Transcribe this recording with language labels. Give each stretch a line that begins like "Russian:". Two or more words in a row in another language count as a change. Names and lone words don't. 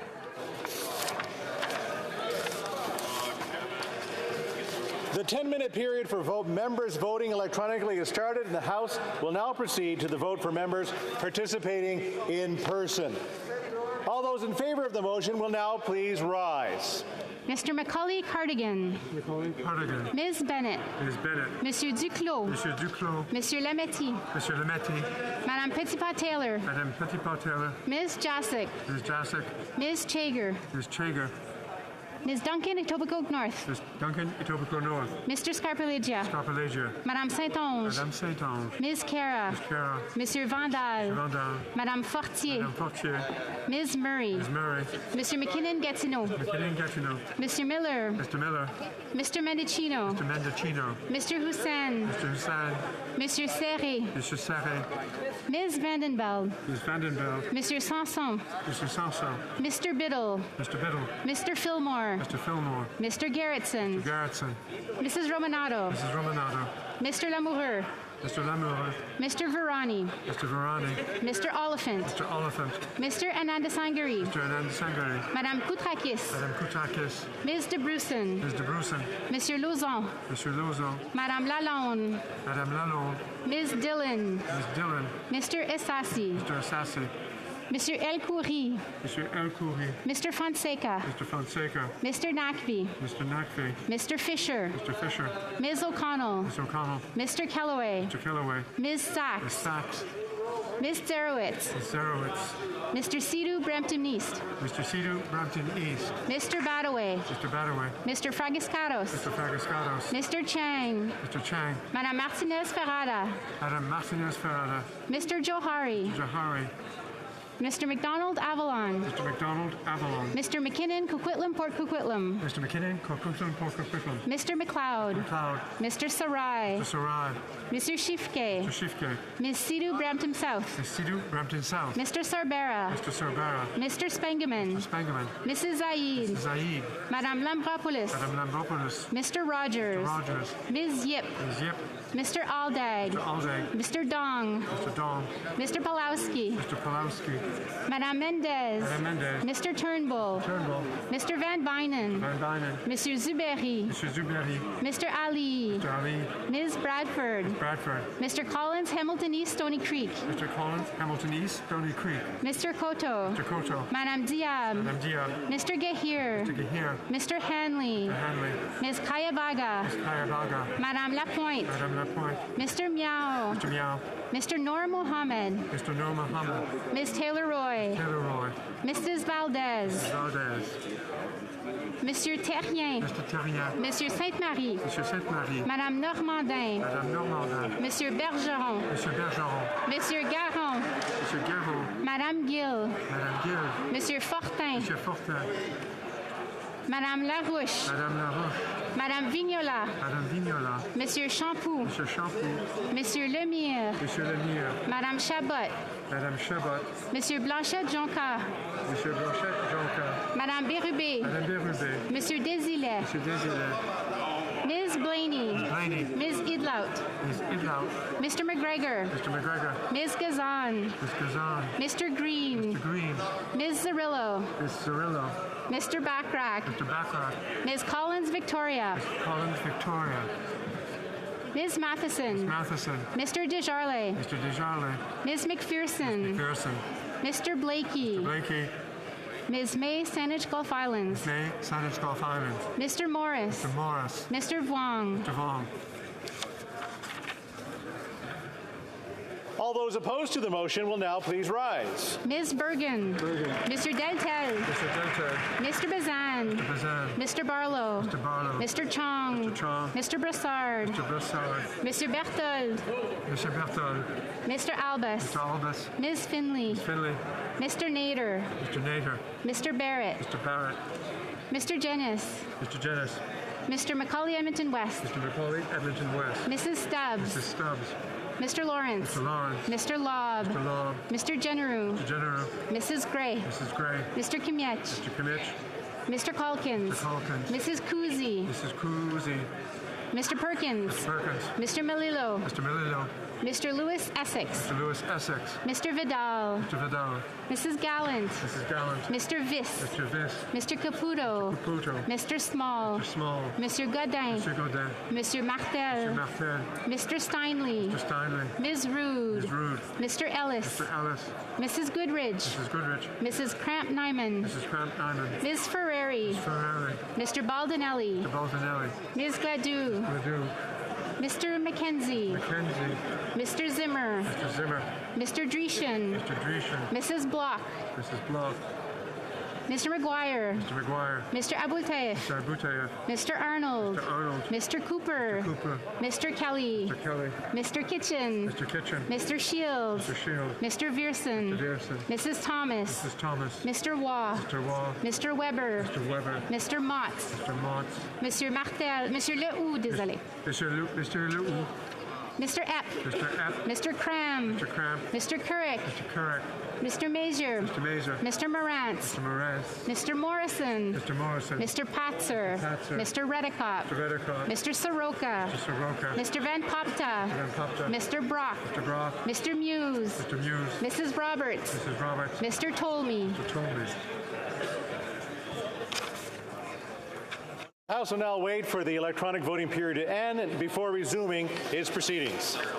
English: The 10-minute period for members voting electronically has started, and the House will now proceed to the vote for members participating in person. All those in favour of the motion will now please rise. Mr. Macaulay Cardigan. Macaulay Cardigan. Ms. Bennett. Ms. Bennett. Monsieur Duclos. Monsieur Duclos. Monsieur Lametti. Monsieur Lametti. Madame Petitpas-Taylor. Madame Petitpas-Taylor. Ms. Jacek. Ms. Jacek. Ms. Chager. Ms. Chager. Ms. Duncan, Etobicoke North. Ms. Duncan, Etobicoke North. Mr. Scarpellegia. Scarpellegia. Madame Saint-Onge. Madame Saint-Onge. Ms. Cara. Ms. Cara. Monsieur Vandal. Vandal. Madame Fortier. Madame Fortier. Ms. Murray. Ms. Murray. Mr. McKinnon-Gatineau. McKinnon-Gatineau. Mr. Miller. Mr. Miller. Mr. Mendicino. Mr. Mendicino. Mr. Hussain. Mr. Hussain. Monsieur Serré. Mr. Serré. Ms. Vandenbeld. Ms. Vandenbeld. Monsieur Sanson. Mr. Sanson. Mr. Biddle. Mr. Biddle. Mr. Fillmore. Mr. Fillmore. Mr. Garrettson. Mr. Garrettson. Mrs. Romanato. Mrs. Romanato. Mr. Lamoureux. Mr. Lamoureux. Mr. Verani. Mr. Verani. Mr. Oliphant. Mr. Oliphant. Mr. Ananda Sangari. Mr. Ananda Sangari. Madame Koutrakis. Madame Koutrakis. Ms. de Brussen. Ms. de Brussen. Monsieur Lauzon. Monsieur Lauzon. Madame Lalonde. Madame Lalonde. Ms. Dillon. Ms. Dillon. Mr. Essassi. Mr. Essassi. Monsieur El Khoury. Monsieur El Khoury. Mr. Fonseca. Mr. Fonseca. Mr. Nakvi. Mr. Nakvi. Mr. Fisher. Mr. Fisher. Ms. O'Connell. Ms. O'Connell. Mr. Kellaway. Mr. Kellaway. Ms. Sachs. Ms. Sachs. Ms. Zerowitz. Ms. Zerowitz. Mr. Sidhu Brampton East. Mr. Sidhu Brampton East. Mr. Badaway. Mr. Badaway. Mr. Fragiscados. Mr. Fragiscados. Mr. Chang. Mr. Chang. Madame Martinez Ferrada. Madame Martinez Ferrada. Mr. Johari. Johari. Mr. McDonald Avalon. Mr. McDonald Avalon. Mr. McKinnon Coquitlam Port Coquitlam. Mr. McKinnon Coquitlam Port Coquitlam. Mr. McLeod. McLeod. Mr. Sarai. Mr. Sarai. Mr. Shifke. Mr. Shifke. Ms. Sidhu Brampton South. Ms. Sidhu Brampton South. Mr. Sarbera. Mr. Sarbera. Mr. Spengeman. Mr. Spengeman. Mrs. Zaid. Mrs. Zaid. Madame Lambropoulos. Madame Lambropoulos. Mr. Rogers. Mr. Rogers. Ms. Yip. Ms. Yip. Mr. Aldag. Mr. Aldag. Mr. Dong. Mr. Dong. Mr. Palowski. Mr. Palowski. Madame Mendez. Madame Mendez. Mr. Turnbull. Turnbull. Mr. Van Bynen. Van Bynen. Monsieur Zuberi. Mr. Zuberi. Mr. Ali. Mr. Ali. Ms. Bradford. Ms. Bradford. Mr. Collins, Hamilton East, Stony Creek. Mr. Collins, Hamilton East, Stony Creek. Mr. Koto. Mr. Koto. Madame Diab. Madame Diab. Mr. Gahir. Mr. Gahir. Mr. Hanley. Mr. Hanley. Ms. Kayabaga. Ms. Kayabaga. Madame Lapointe. Madame Lapointe. Mr. Miao. Mr. Miao. Mr. Noor Mohammed. Mr. Noor Mohammed. Ms. Taylor Taylor-Roy. Taylor-Roy. Mrs. Valdez. Valdez. Monsieur Terrien. Mr. Terrien. Monsieur Sainte-Marie. Monsieur Sainte-Marie. Madame Normandin. Madame Normandin. Monsieur Bergeron. Monsieur Bergeron. Monsieur Garon. Monsieur Garot. Madame Gill. Madame Gill. Monsieur Fortin. Monsieur Fortin. Madame Larouche. Madame Laroche. Madame Vignola. Madame Vignola. Monsieur Champoux. Monsieur Champoux. Monsieur Lemire. Monsieur Lemire. Madame Chabot. Madame Chabot. Monsieur Blanchette-Jonca. Monsieur Blanchette-Jonca. Madame Bérubé. Madame Bérubé. Monsieur Désilet. Monsieur Désilet. Ms. Blaney. Ms. Blaney. Ms. Idlout. Ms. Idlout. Mr. McGregor. Mr. McGregor. Ms. Gazan. Ms. Gazan. Mr. Green. Mr. Green. Ms. Zarillo. Ms. Cirillo. Mr. Backrack. Mr. Backrack. Ms. Collins Victoria. Collins Victoria. Ms. Matheson. Matheson. Mr. Desjarlais. Mr. Desjarlais. Ms. McPherson. McPherson. Mr. Blakey. Mr. Blakey. Ms. May, Saanich Gulf Islands. May, Saanich Gulf Islands. Mr. Morris. Mr. Morris. Mr. Vuong. Mr. Vuong. All those opposed to the motion will now please rise. Ms. Bergen. Mr. Dentel. Mr. Dentel. Mr. Bazan. Mr. Bazan. Mr. Barlow. Mr. Barlow. Mr. Chong. Mr. Chong. Mr. Brassard. Mr. Brassard. Mr. Berthold. Mr. Berthold. Mr. Albus. Mr. Albus. Ms. Finley. Ms. Finley. Mr. Nader. Mr. Nader. Mr. Barrett. Mr. Barrett. Mr. Jennis. Mr. Jennis. Mr. Macaulay Edmonton West. Mr. Macaulay Edmonton West. Mrs. Stubbs. Mrs. Stubbs. Mr. Lawrence. Mr. Lawrence. Mr. Lobb. Mr. Lobb. Mr. Generou. Mr. General. Mrs. Gray. Mrs. Gray. Mr. Kimiech. Mr. Kimmich. Mr. Calkins. Mr. Calkins. Mrs. Kuzi. Mrs. Kuzi. Mr. Perkins. Mr. Perkins. Mr. Melillo. Mr. Melillo. Mr. Lewis Essex. Mr. Lewis Essex. Mr. Vidal. Mr. Vidal. Mrs. Gallant. Mrs. Gallant. Mr. Viss. Mr. Viss. Mr. Caputo. Caputo. Mr. Small. Mr. Small. Monsieur Godin. Mr. Godin. Monsieur Martel. Mr. Martel. Mr. Steinley. Mr. Steinley. Ms. Rude. Ms. Rude. Mr. Ellis. Mr. Ellis. Mrs. Goodridge. Mrs. Goodrich. Mrs. Cramp Nyman. Mrs. Cramp Nyman. Ms. Ferrari. Ferrari. Mr. Baldinelli. Mr. Baldinelli. Ms. Gladue. Ledoux. Mr. Mackenzie. Mackenzie. Mr. Zimmer. Mr. Zimmer. Mr. Dreeshen. Mr. Dreeshen. Mrs. Block. Mrs. Block. Mr. McGuire. Mr. McGuire. Mr. Abouteif. Mr. Abouteif. Mr. Arnold. Mr. Arnold. Mr. Cooper. Mr. Cooper. Mr. Kelly. Mr. Kelly. Mr. Kitchen. Mr. Kitchen. Mr. Shields. Mr. Shield. Mr. Vierson. Mr. Dearson. Mrs. Thomas. Mrs. Thomas. Mr. Waugh. Mr. Waugh. Mr. Weber. Mr. Weber. Mr. Motts. Mr. Motts. Monsieur Martel.
French: Monsieur Lehoux, désolé.
English: Mr. Lehoux. Mr. Epp. Mr. Epp. Mr. Cram. Mr. Cramp. Mr. Couric. Mr. Couric. Mr. Mazer. Mr. Mazer. Mr. Morantz. Mr. Morantz. Mr. Morrison. Mr. Morrison. Mr. Patzer. Patzer. Mr. Redicott. Mr. Redicott. Mr. Soroka. Mr. Soroka. Mr. Van Popta. Mr. Van Popta. Mr. Brock. Mr. Brock. Mr. Muse. Mr. Muse. Mrs. Roberts. Mrs. Roberts. Mr. Tolmie. Mr. Tolmie. The House will now wait for the electronic voting period to end before resuming its proceedings.